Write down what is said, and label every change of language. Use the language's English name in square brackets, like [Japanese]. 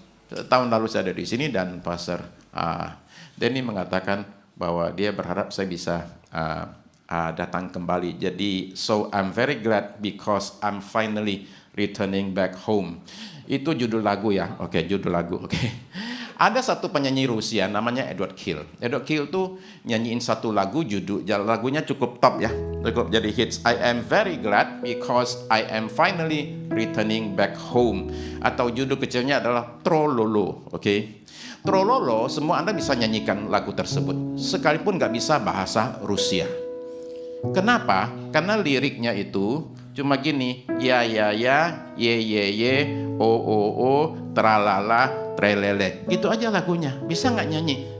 [Indonesian] Tahun lalu saya ada di sini dan Pastor Denny mengatakan bahwa dia berharap saya bisa datang kembali. [English] Jadi, so I'm very glad because I'm finally returning back home. [Indonesian] Itu judul lagu ya, oke, judul lagu, oke. Ada satu penyanyi Rusia namanya Edward Kill. Edward Kill tuh nyanyiin satu lagu, lagunya cukup top ya, cukup jadi hits. [English] I am very glad because I am finally returning back home. [Indonesian] Atau judul kecilnya adalah Trololo, oke. Trololo, semua Anda bisa nyanyikan lagu tersebut, sekalipun nggak bisa bahasa Rusia. Kenapa? Karena liriknya itu cuma gini, ya, ye, o, tralala, trelele. Gitu aja lagunya. Bisa nggak nyanyi?